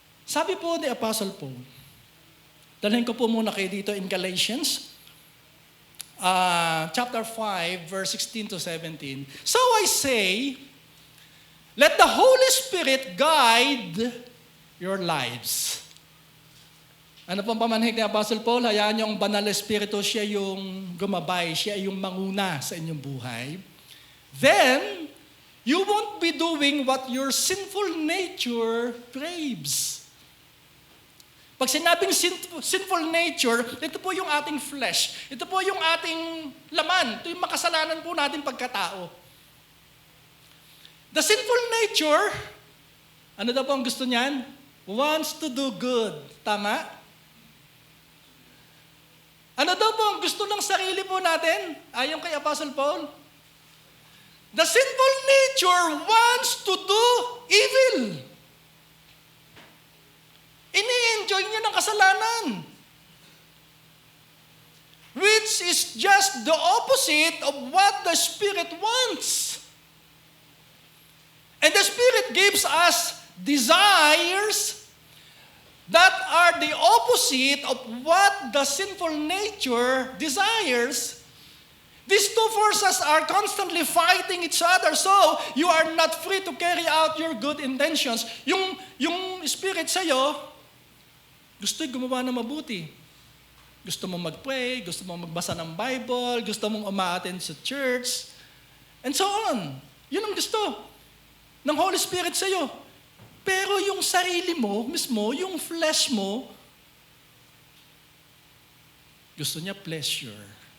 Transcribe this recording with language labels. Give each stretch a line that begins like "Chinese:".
Filipino: Sabi po ni Apostle Paul, dalhin ko po muna kayo dito
English: in Galatians, chapter 5, verse 16 to 17. So I say, let the Holy Spirit guide your lives.
Filipino: Ano pong pamanhig ni Apostle Paul? Hayaan niyo ang banal na Espiritu, siya yung gumabay, siya yung manguna sa inyong buhay.
English: Then, you won't be doing what your sinful nature craves.
Filipino: Pag sinabing sinful nature, ito po yung ating flesh. Ito po yung ating laman. Ito yung makasalanan po natin pagkatao.
English: The sinful nature,
Filipino: ano daw po ang gusto niyan?
English: Wants to do good.
Filipino: Tama? Ano daw po ang gusto ng sarili po natin? Ayon kay Apostle Paul.
English: The sinful nature wants to do evil.
Filipino: Ini-enjoy niya ng kasalanan.
English: Which is just the opposite of what the Spirit wants. And the Spirit gives us desires that are the opposite of what the sinful nature desires. These two forces are constantly fighting each other, so you are not free to carry out your good intentions.
Filipino: Yung Spirit sa'yo, gusto'y gumawa ng mabuti. Gusto mong mag-pray, gusto mong magbasa ng Bible, gusto mong umaattend sa church,
English: and so on.
Filipino: Yun ang gusto ng Holy Spirit sa'yo. Pero yung sarili mo, mismo, yung flesh mo, gusto niya pleasure.